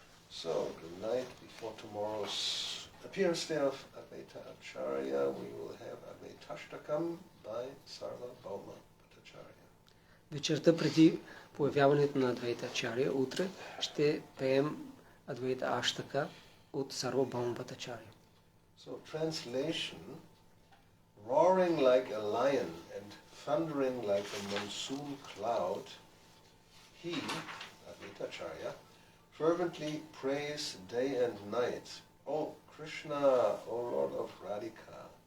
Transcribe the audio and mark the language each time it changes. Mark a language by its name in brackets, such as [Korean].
[English] So tonight before tomorrow's appearance day of Advaita Acharya, we will have Advaitashtakam by Sarvabhauma Bhattacharya. [Bulgarian] Вечерта преди появяването на Адвайта Ачаря, утре ще пеем Адвайта Аштака от Сарвабхаума Бhattacharya. [English] So translation: roaring like a lion and thundering like a monsoon cloud, he, Advaita Acharya, fervently prays day and night, O Krishna, O Lord of Radhika.